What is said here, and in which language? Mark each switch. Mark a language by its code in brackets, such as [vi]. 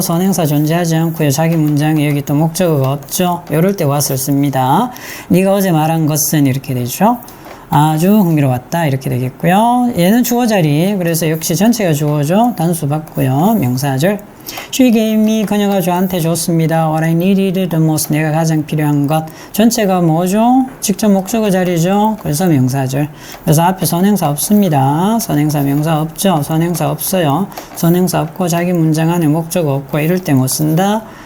[ko] 선행사 존재하지 않고요. 자기 문장에 여기 또 목적어가 없죠. 이럴 때 what을 씁니다. 네가 어제 말한 것은 이렇게 되죠. 아주 흥미로웠다 이렇게 되겠고요. 얘는 주어 자리. 그래서 역시 전체가 주어죠. 단수 받고요. 명사절. [en] She gave me, [ko] 그녀가 저한테 줬습니다. [en] What I needed the most, [ko] 내가 가장 필요한 것. 전체가 뭐죠? 직접 목적어 자리죠. 그래서 명사절. 그래서 앞에 선행사 없습니다. 선행사 명사 없죠. 선행사 없어요. 선행사 없고 자기 문장 안에 목적어 없고 이럴 때 못 쓴다.